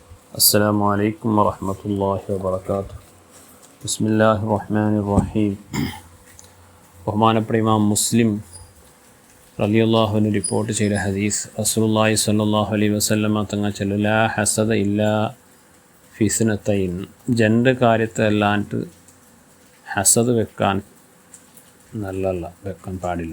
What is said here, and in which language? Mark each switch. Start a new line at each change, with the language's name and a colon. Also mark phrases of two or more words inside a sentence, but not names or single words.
Arabic: السلام عليكم ورحمة الله وبركاته. بسم الله الرحمن الرحيم.
Malayalam: ബഹുമാനപ്പെട്ട ഇമാം മുസ്ലിം
Arabic: رضي الله عنه
Malayalam: റിപ്പോർട്ട് ചെയ്ത ഹദീസ്, റസൂലുള്ളാഹി
Arabic: صلى الله عليه وسلم
Malayalam: തങ്ങൾ ചൊല്ലു,
Arabic: لا حسد إلا في اثنتين.
Malayalam: രണ്ട് കാര്യത്തിലല്ലാണ്ട് ഹസദ് വെക്കാൻ നല്ലല്ല, വെക്കാൻ പാടില്ല.